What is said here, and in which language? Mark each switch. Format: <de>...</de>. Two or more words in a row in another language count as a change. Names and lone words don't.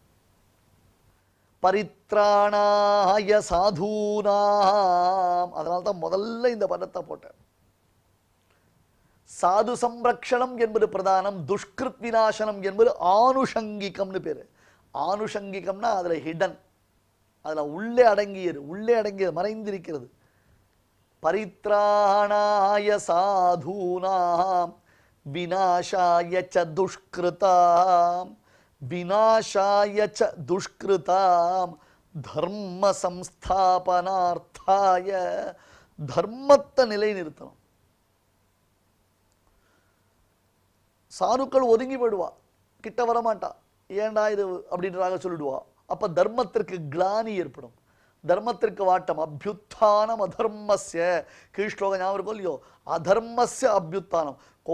<sa>परित्राणाय साधूनाम्,</sa> <ta>அதனால்தான் முதல்ல இந்த பதத்தை போட்டேன். சாது சம்ரக்ஷணம் என்பது பிரதானம், துஷ்கிருத் விநாசனம் என்பது ஆனுஷங்கிகம்னு பேரு. ஆனுஷங்கிகம்னா அதுல ஹிடன், அதுல உள்ளே அடங்கியது மறைந்திருக்கிறது.</ta> <sa>परित्राणाय साधूनां विनाशाय च दुष्कृतां, विनाशाय च दुष्कृतां धर्म संस्थापनार्थाय,</sa> <ta>தர்மத்தை நிலைநிறுத்தணும். சாருக்கள் ஒதுங்கி போயிடுவா, கிட்ட வரமாட்டா, ஏண்டா இது அப்படின்றாக சொல்லிடுவா. அப்ப தர்மத்திற்கு கிளானி ஏற்படும், தர்மத்திற்கு வாட்டம்.</ta> <sa>अभ्युत्थानम् अधर्मस्य,</sa> <ta>கீழ்ஸ்லோகம் ஞாபகம் இருக்கும் இல்லையோ,</ta> <sa>अधर्मस्य अभ्युत्थानम्.</sa>